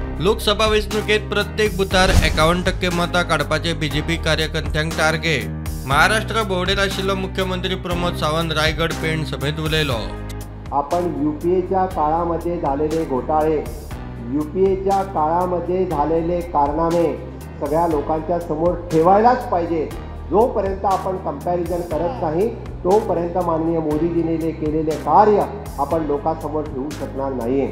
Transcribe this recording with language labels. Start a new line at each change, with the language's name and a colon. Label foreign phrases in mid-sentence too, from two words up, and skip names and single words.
Konkani: लोकसभा वेंचणुकेत प्रत्येक बुथार 51% मतां काडपाचे बीजेपी कार्यकर्त्यांक टार्गेट। महाराष्ट्र भोंवडेर आशिल्लो मुख्यमंत्री प्रमोद सावंत रायगड पेण सभेत उलयलो।
Marathi: आपण यूपीएच्या काळामध्ये झालेले घोटाळे, यूपीएच्या काळामध्ये झालेले कारनामे सगळ्या लोकांच्या समोर ठेवायलाच पाहिजे। जोपर्यंत आपण कंपॅरिझन करत नाही तोपर्यंत माननीय मोदीजींनी केलेले कार्य आपण लोकांसमोर ठेवू शकणार नाही।